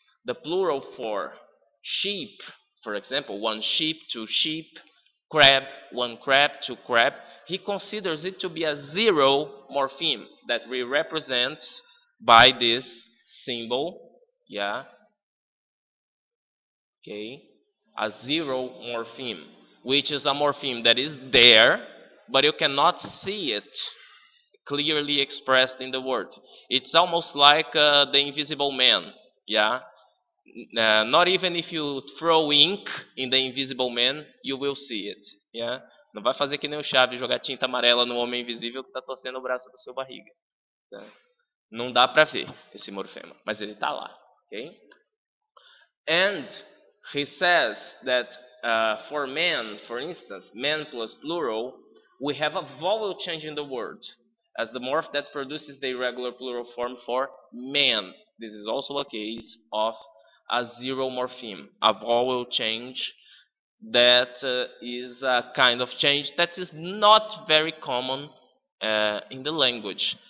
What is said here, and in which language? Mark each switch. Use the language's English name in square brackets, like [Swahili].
[English] The plural for sheep, for example, one sheep, two sheep, crab, one crab, two crab, he considers it to be a zero morpheme that we represent by this symbol, yeah, okay, a zero morpheme, which is a morpheme that is there, but you cannot see it clearly expressed in the word. It's almost like the invisible man, yeah. Not even if you throw ink in the invisible man, you will see it, yeah. [Portuguese] Não vai fazer que nem o Chaves, jogar tinta amarela no homem invisível que está torcendo o braço da sua barriga. Tá? Não dá para ver esse morfema, mas ele está lá, ok? [English] And he says that for man, for instance, man plus plural, we have a vowel change in the word as the morph that produces the irregular plural form for man. This is also a case of a zero morpheme, a vowel change that is a kind of change that is not very common in the language.